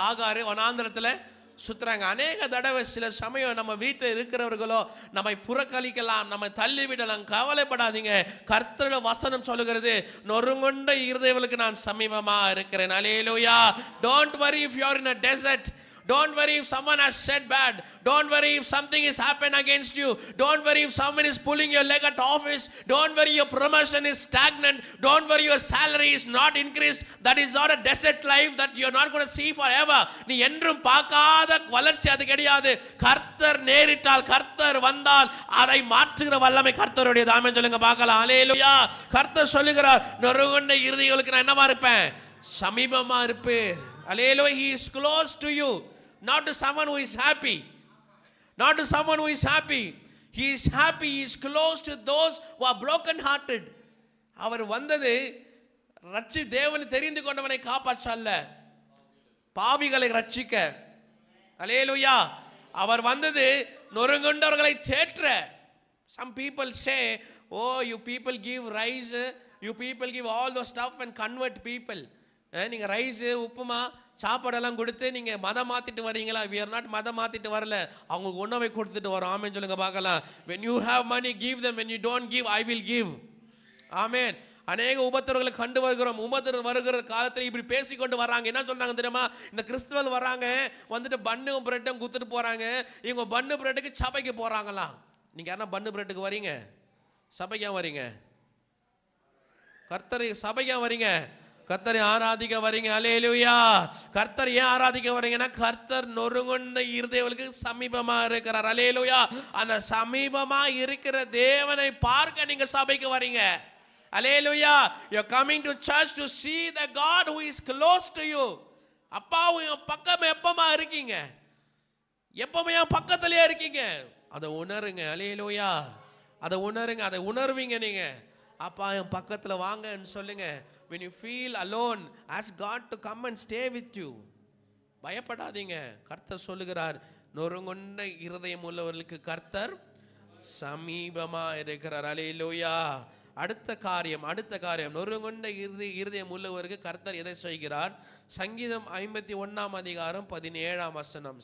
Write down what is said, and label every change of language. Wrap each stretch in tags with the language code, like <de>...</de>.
<ta>ஆகாரு வனாந்திரத்தில் சுத்துறாங்க. அநேக தடவை சில சமயம் நம்ம வீட்டில் இருக்கிறவர்களோ நம்மை புறக்கணிக்கலாம், நம்ம தள்ளிவிடலாம். கவலைப்படாதீங்க. கர்த்தருடைய வசனம் சொல்லுகிறது, நொறுங்குண்ட இருதயங்களுக்கு நான் சமீபமா இருக்கிறேன். அல்லேலூயா.</ta> <en>Don't worry if you are in a desert. Don't worry if someone has said bad. Don't worry if something is happened against you. Don't worry if someone is pulling your leg at office. Don't worry your promotion is stagnant. Don't worry your salary is not increased. That is not a desert life that you are not going to see forever.</en> <ta>நீ என்றும் பார்க்காத வளர்ச்சி அது கிடையாது. கர்த்தர் நேரிட்டால், கர்த்தர் வந்தால் அதை மாற்றுகிற வல்லமை கர்த்தருடையது. ஆமென் சொல்லுங்க பார்க்கலாம். அல்லேலூயா. கர்த்தர் சொல்லுகிறார், நொறுங்குண்ட இருதயங்களுக்கு நான் என்னவா இருப்பேன், சமீபமா இருப்பேன்.</ta> <en>Hallelujah. He is close to you, not to someone who is happy. Not to someone who is happy. He is happy. He is close to those who are broken hearted.</en> <ta>அவர் வந்தது தேவனை தெரிந்து கொண்டவனை காப்பாற்ற அல்ல, பாவிகளை ரட்சிக்க. அல்லேலூயா. அவர் வந்தது நொறுங்குண்டவர்களை தேற்ற.</ta> <en>Some people say, oh you people give rice, you people give all those stuff and convert people.</en> <ta>நீங்க ரைஸ் உப்புமா சாப்பாடெல்லாம் கொடுத்து நீங்க மதம் மாத்திட்டு வரீங்களா?</ta> <en>we are not</en> <ta>மதம் மாத்திட்டு வரல, அவங்களுக்கு உணவை கொடுத்துட்டு வரோம். ஆமென் சொல்லுங்க பார்க்கலாம்.</ta> <en>when you have money give them, when you don't give I will give.</en> <ta>ஆமென். அநேக உபத்திரவங்களை கண்டு வருகிறோம். உபத்திரம் வருகிற காலத்தில் இப்படி பேசிக்கொண்டு வராங்க. என்ன சொல்றாங்க தெரியுமா? இந்த கிறிஸ்தவர்கள் வராங்க, வந்துட்டு பன்னும் பிரெட்டும் குத்துட்டு போறாங்க. இவங்க பன்னு பிரெட்டுக்கு சபைக்கு போறாங்களாம். நீங்க யாரா பன்னு பிரெட்டுக்கு வரீங்க? சபைக்கு வரீங்க? கர்த்தர் சபைக்கு வரீங்க? கர்த்தரை ஆராதிக்க வரீங்க. அல்லேலூயா. கர்த்தர் ஏன் ஆராதிக்க வரீங்கன்னா, கர்த்தர் நொறுங்குண்ட இருதயங்களுக்கு சமீபமா இருக்கிறார். அல்லேலூயா. அந்த சமீபமா இருக்கிற தேவனை பார்க்க நீங்க சபைக்கு வரீங்க. அல்லேலூயா.</ta> <en>you are coming to church to see the God who is close to you.</en> <ta>அப்பாவும் என் பக்கம் எப்பமா இருக்கீங்க, எப்பவுமே என் பக்கத்திலே இருக்கீங்க. அதை உணருங்க. அல்லேலூயா. அதை உணருங்க. அதை உணர்வீங்க நீங்க. அப்பா என் பக்கத்துல வாங்கன்னு சொல்லுங்க.</ta> <en>when you feel alone, ask God to come and stay with you.</en> <ta>பயப்படாதீங்க. கர்த்தர் சொல்லுகிறார், நொறுங்குண்ட இருதயம் உள்ளவர்களுக்கு கர்த்தர் சமீபமா இருக்கிறார். அல்லேலூயா. அடுத்த காரியம் நொறுங்குண்ட இருதயம் உள்ளவருக்கு கர்த்தர் எதை செய்கிறார்? சங்கீதம் 51 அதிகாரம் 17 வசனம்.</ta>